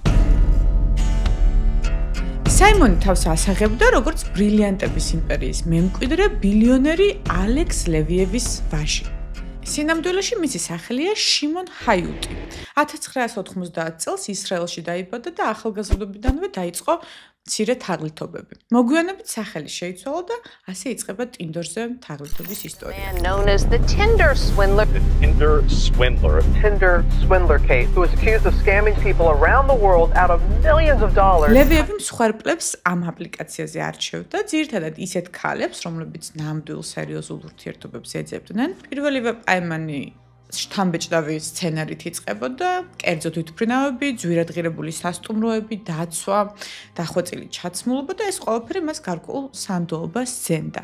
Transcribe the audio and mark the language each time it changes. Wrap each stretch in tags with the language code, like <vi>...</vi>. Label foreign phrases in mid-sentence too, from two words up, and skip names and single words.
<ka>საიმონი თავს ასაღებდა როგორც ბრილიანტების იმპერიის მემკვიდრე, ბილიონერი ალექს ლევიევის ვაჟი. სინამდვილეში მისი სახელია შიმონ ჰაიუტი. 1990 წელს ისრაელში დაიბადა და ახალგაზრდობიდანვე დაიწყო მცირე თაღლითობები. მოგვიანებით სახელი შეიცვალა და ასე იწყება ტინდერზე თაღლითობის ისტორია.</ka> <en>Known as the Tinder swindler. The Tinder swindler case, who was accused of scamming people around the world out of millions of dollars.</en> <ka>ლევიევი მსხვერპლებს ამ აპლიკაციაზე არჩევდა, ძირითადად ისეთ ქალებს, რომლებიც ნამდვილ სერიოზულ ურთიერთობებს ეძებდნენ. პირველივე პაემანი შთამბეჭდავი სცენარით იწყებოდა, კერძო თვითმფრინავები, ძვირადღირებული სასტუმროები, დაცვა, დახვეწილი ჩაცმულობა და ეს ყველაფერი მას გარკვეულ სანდოობას სცემდა.</ka>